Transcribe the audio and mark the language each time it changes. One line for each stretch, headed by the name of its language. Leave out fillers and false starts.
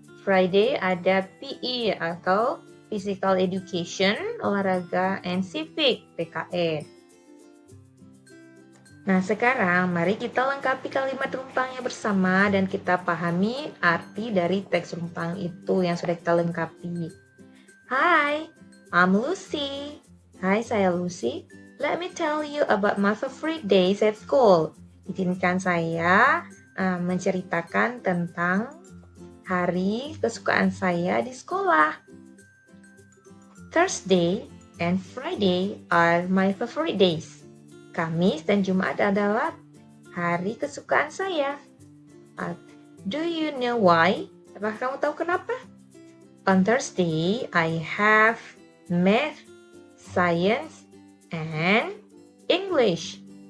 Indonesian: Friday ada PE atau physical education, olahraga and civic, PKN. Nah, sekarang mari kita lengkapi kalimat rumpangnya bersama dan kita pahami arti dari teks rumpang itu yang sudah kita lengkapi.
English: Hi, I'm Lucy.
Indonesian: Hai, saya Lucy.
English: Let me tell you about my favorite days at school.
Indonesian: Izinkan saya menceritakan tentang hari kesukaan saya di sekolah.
English: Thursday and Friday are my favorite days.
Indonesian: Kamis dan Jumat adalah hari kesukaan saya.
English: Do you know why?
Indonesian: Apakah kamu tahu kenapa?
English: On Thursday, I have math, science, and English.